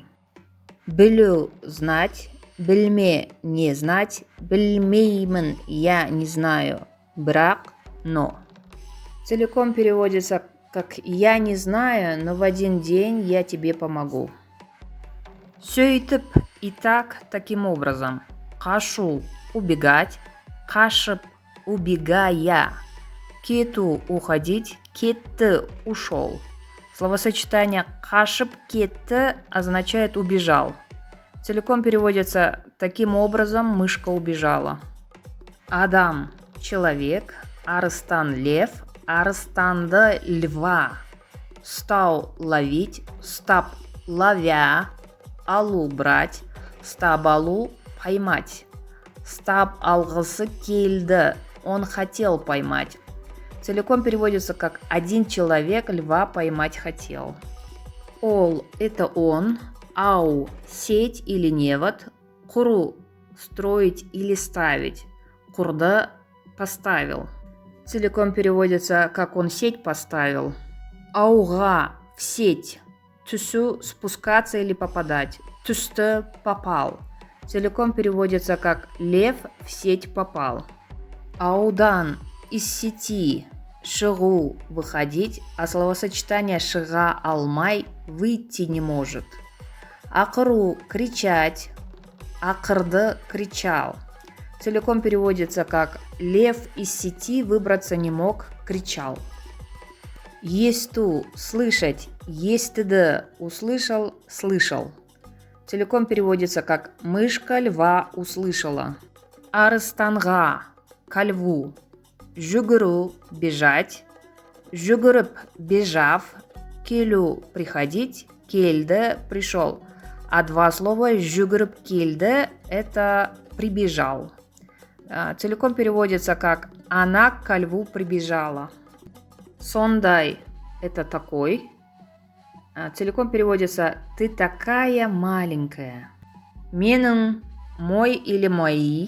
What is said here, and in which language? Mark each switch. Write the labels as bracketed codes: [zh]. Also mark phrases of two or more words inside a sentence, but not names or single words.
[ru] Білу – знать, білме – не знать, білмеймін – я не знаю, бірақ – но. Целиком переводится как «я не знаю, но в один день я тебе помогу». Сөйтіп и так, таким образом. Қашу – убегать, қашып – убегая. Кету – уходить, кетті – ушел. Словосочетание [kk] «қашып кетті» [ru] означает «убежал». Целиком переводится таким образом «мышка убежала». Адам – человек, арыстан – лев, арыстанды – льва. Стау – ловить, стап – ловя, алу – брать, [kk] стап алу [ru] – поймать. [kk] Стап алғысы келді, [ru] он хотел поймать. Целиком переводится как «один человек льва поймать хотел». Ол – это он, ау – сеть или невод, құру – строить или ставить, құрды – поставил. Целиком переводится как «он сеть поставил». Ауға – в сеть, түсу – спускаться или попадать, түсті – попал. Целиком переводится как «лев в сеть попал». Аудан – из сети, шығу – выходить, а словосочетание [kk] шыға алмай – [ru] выйти не может. Ақыру – кричать, ақырды – кричал. Целиком переводится как «лев из сети выбраться не мог, кричал». Есту – слышать, естіді – услышал, слышал. Целиком переводится как «мышка льва услышала». Арыстанға – ко льву. Жүгіру – бежать, жүгіріп – бежав, келу – приходить, келді – пришел. А два слова [kk] «жүгіріп келді» – [ru] это «прибежал». Целиком переводится как «она ко льву прибежала». Сондай – это такой. Целиком переводится «ты такая маленькая». Менің – мой или мои.